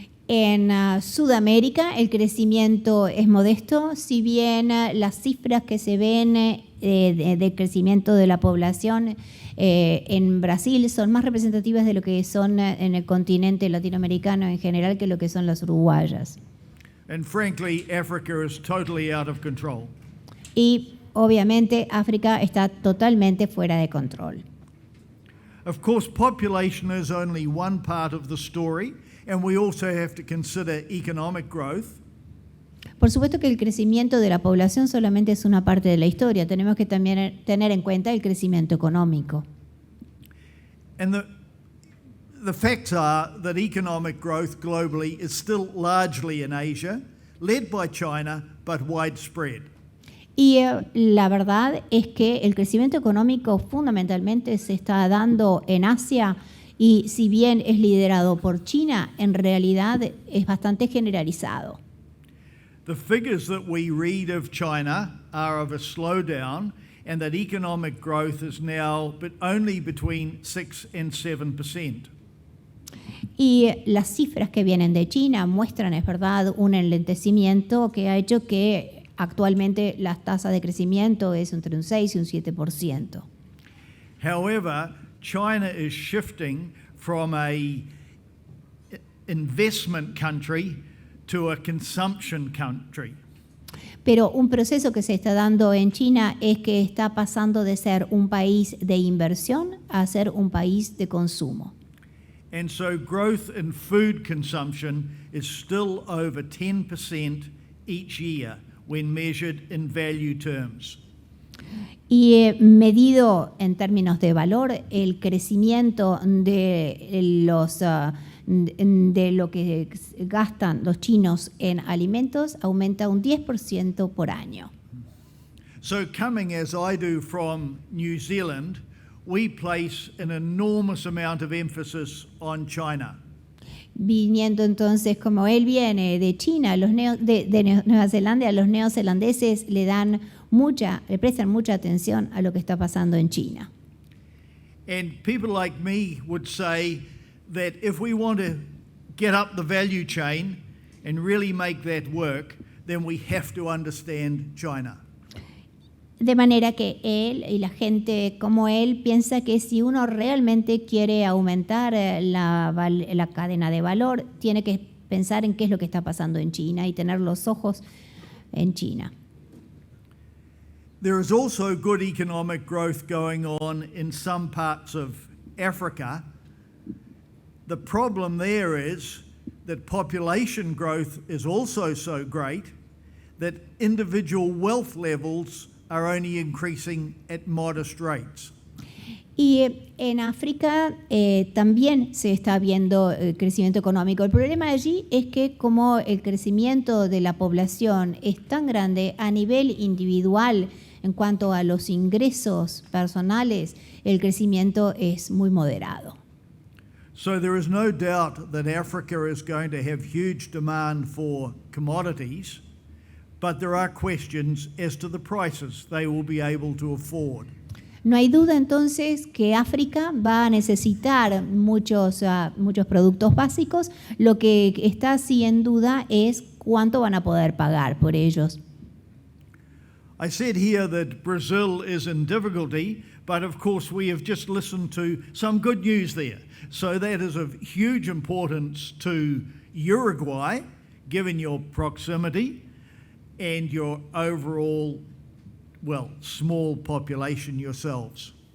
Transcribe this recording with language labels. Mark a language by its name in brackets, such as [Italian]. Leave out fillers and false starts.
[Spanish] En Sudamérica el crecimiento es modesto, si bien las cifras que se ven de crecimiento de la población en Brasil son más representativas de lo que son en el continente latinoamericano en general que lo que son las uruguayas. [English] And frankly, Africa is totally out of control. [Spanish] Y obviamente África está totalmente fuera de control. [English] Of course, population is only one part of the story. And we also have to consider economic growth. [Spanish] Por supuesto que el crecimiento de la población solamente es una parte de la historia. Tenemos que también tener en cuenta el crecimiento económico. [English] And the facts are that economic growth globally is still largely in Asia, led by China, but widespread. [Spanish] Y la verdad es que el crecimiento económico fundamentalmente se está dando en Asia. Y si bien es liderado por China, en realidad es bastante generalizado. [English] The figures that we read of China are of a slowdown and that economic growth is now only between 6 and 7%. [Spanish] Y las cifras que vienen de China muestran, es verdad, un enlentecimiento que ha hecho que actualmente la tasa de crecimiento es entre un 6 y un 7%. [English] However, China is shifting from an investment country to a consumption country. [Spanish] Pero un proceso que se está dando en China es que está pasando de ser un país de inversión a ser un país de consumo. [English] And so growth in food consumption is still over 10% each year when measured in value terms. [Spanish] Y medido en términos de valor, el crecimiento de de lo que gastan los chinos en alimentos aumenta un 10% por año. [English] So coming as I do from New Zealand, we place an enormous amount of emphasis on China. [Spanish] Viniendo entonces, como él viene de China, de Nueva Zelanda, los neozelandeses le prestan mucha atención a lo que está pasando en China. [English] And people like me would say that if we want to get up the value chain and really make that work, then we have to understand China. [Spanish] De manera que él y la gente como él piensa que si uno realmente quiere aumentar la cadena de valor, tiene que pensar en qué es lo que está pasando en China y tener los ojos en China. [English] There is also good economic growth going on in some parts of Africa. The problem there is that population growth is also so great that individual wealth levels are only increasing at modest rates. [Spanish] Y en África también se está viendo crecimiento económico. El problema allí es que como el crecimiento de la población es tan grande a nivel individual en cuanto a los ingresos personales, el crecimiento es muy moderado. [English] So there is no doubt that Africa is going to have huge demand for commodities, but there are questions as to the prices they will be able to afford. [Spanish] No hay duda entonces que África va a necesitar muchos productos básicos. Lo que está así en duda es cuánto van a poder pagar por ellos. [English] I said here that Brazil is in difficulty, but of course we have just listened to some good news there. So that is of huge importance to Uruguay, given your proximity and your overall, small population yourselves.